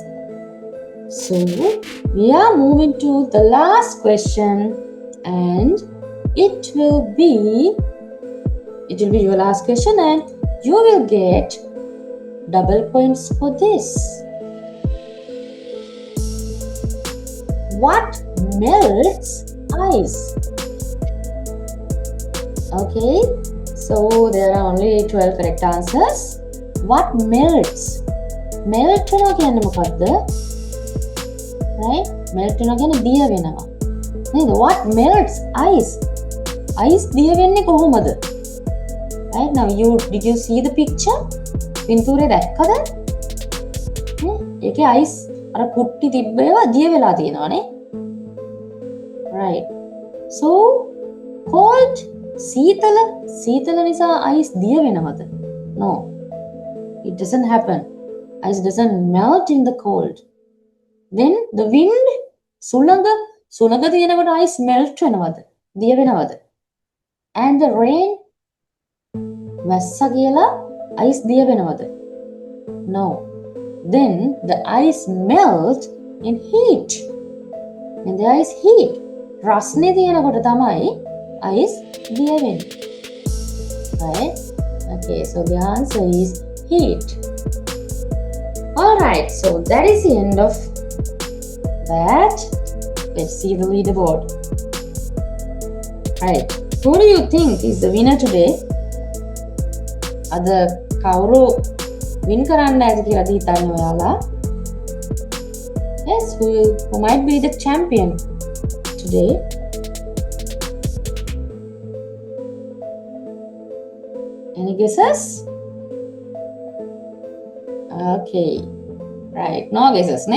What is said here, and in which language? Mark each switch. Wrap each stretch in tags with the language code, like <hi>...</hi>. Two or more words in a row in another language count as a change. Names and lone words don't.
<en>So we are moving to the last question and it will be your last question and you will get double points for this. What melts ice? Okay, so there are only 12 correct answers. What melts?</en> <si>Melt වෙනවා කියන්නේ මොකද්ද? Right? Melt වෙනවා කියන්නේ දිය වෙනවා. නේද?</si> <en>What melts ice?</en> <si>Ice දිය වෙන්නේ කොහොමද?</si> <en>Right? Now did you see the picture?</en> <si>පින්තූරේ දැක්කද? ඒකේ ice අර කුට්ටි තිබ්බ ඒවා දිය වෙලා තියෙනවානේ.</si> <en>right. so cold</en> <si>සීතල නිසා ice දිය වෙනවද?</si> <en>no, it doesn't happen. Ice doesn't melt in the cold. Then the wind</en> <si>සුළඟ තියෙනකොට</si> <en>ice melt වෙනවද?</en> <si>දිය වෙනවද?</si> <en>and the rain</en> <si>වැස්ස කියලා ice දිය වෙනවද?</si> <en>no. Then the ice melt in heat. And the ice heat.</en> <si>රස්නේ තියෙනකොට තමයි ice දිය වෙන්නේ.</si> <en>Right? Okay, so the answer is heat. Alright, so that is the end of that. Let's see the leaderboard. Right, who do you think is the winner today?</en> <si>Ada කවුරු win කරන්න ඇති කියලාද හිතන්නේ ඔයාලා?</si> <en>Yes, who might be the champion today? Any guesses? Okay, right, no guesses, ne?</en>